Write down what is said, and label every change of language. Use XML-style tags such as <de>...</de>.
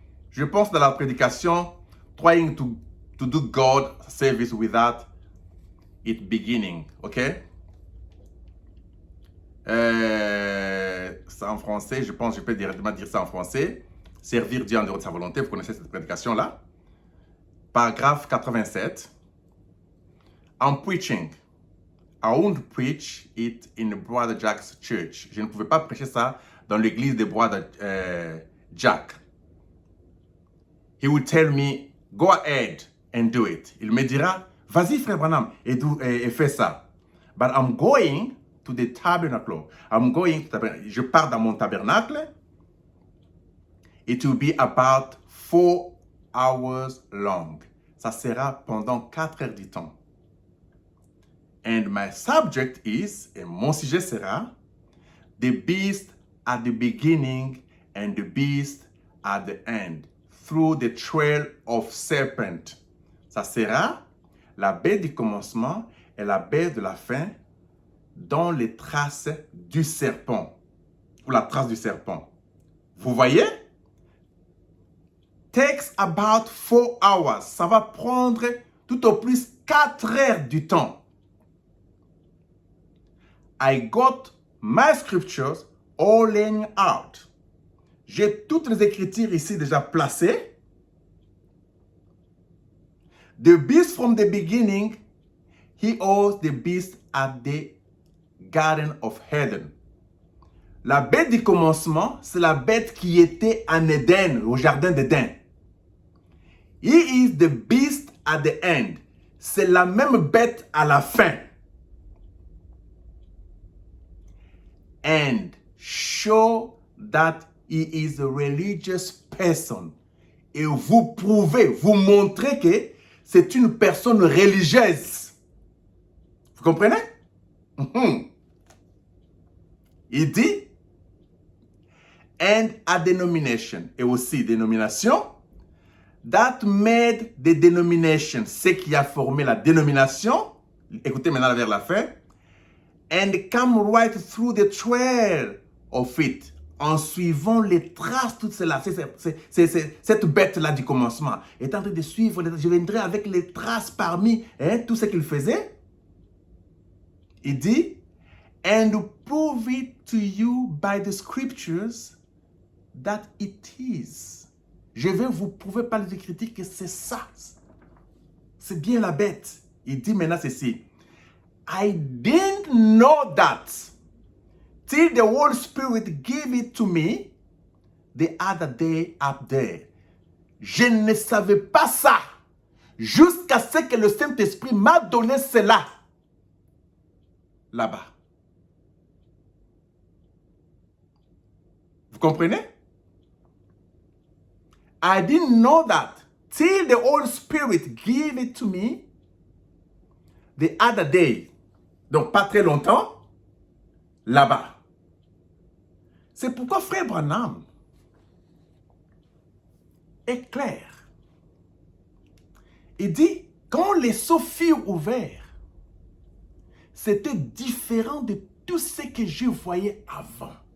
<fr>Je pense dans la prédication,</fr> <en>trying to do God service without it beginning, ok?</en> <fr>Ça en français, je pense que je peux directement dire ça en français. Servir Dieu en dehors de sa volonté, vous connaissez cette prédication-là. Paragraphe 87.</fr> <en>I'm preaching. I won't preach it in Brother Jack's church.</en> <fr>Je ne pouvais pas prêcher ça dans l'église de Brother Jack.</fr> <en>He would tell me, go ahead and do it.</en> <fr>Il me dira, vas-y frère Branham, et fais ça.</fr> <en>But I'm going to the tabernacle.</en> <fr>Je pars dans mon tabernacle.</fr> <en>It will be about 4 hours long.</en> <fr>Ça sera pendant 4 heures du temps.</fr> <en>And my subject is,</en> <fr>et mon sujet sera,</fr> <en>the beast at the beginning and the beast at the end, through the trail of serpent.</en> <fr>Ça sera la bête du commencement et la bête de la fin dans les traces du serpent, ou la trace du serpent. Vous voyez?</fr> <en>Takes about 4 hours.</en> <fr>Ça va prendre tout au plus 4 heures du temps.</fr> <en>I got my scriptures all laying out.</en> <fr>J'ai toutes les écritures ici déjà placées.</fr> <en>The beast from the beginning, he owes the beast at the Garden of Eden.</en> <fr>La bête du commencement, c'est la bête qui était en Éden, au jardin d'Éden.</fr> <en>He is the beast at the end.</en> <fr>C'est la même bête à la fin.</fr> <en>And show that he is a religious person.</en> <fr>Et vous prouvez, vous montrez que c'est une personne religieuse. Vous comprenez? Il dit,</fr> <en>and a denomination,</en> <fr>et aussi dénomination,</fr> <en>that made the denomination,</en> <fr>ce qui a formé la dénomination, écoutez maintenant vers la fin,</fr> <en>and come right through the trail of it,</en> <fr>en suivant les traces, tout cela, c'est cette bête-là du commencement, est en train de suivre, je viendrai avec les traces parmi tout ce qu'il faisait. Il dit,</fr> <en>and prove it to you by the scriptures that it is.</en> <fr>Je vais vous prouver par les Écritures que c'est ça. C'est bien la bête. Il dit maintenant ceci.</fr> <en>I didn't know that till the Holy Spirit gave it to me the other day up there.</en> <fr>Je ne savais pas ça jusqu'à ce que le Saint-Esprit m'a donné cela là-bas. Vous comprenez?</fr> <en>I didn't know that till the Holy Spirit gave it to me the other day.</en> <fr>Donc, pas très longtemps, là-bas. C'est pourquoi Frère Branham est clair. Il dit, quand les seaux furent ouverts, c'était différent de tout ce que je voyais avant.</fr>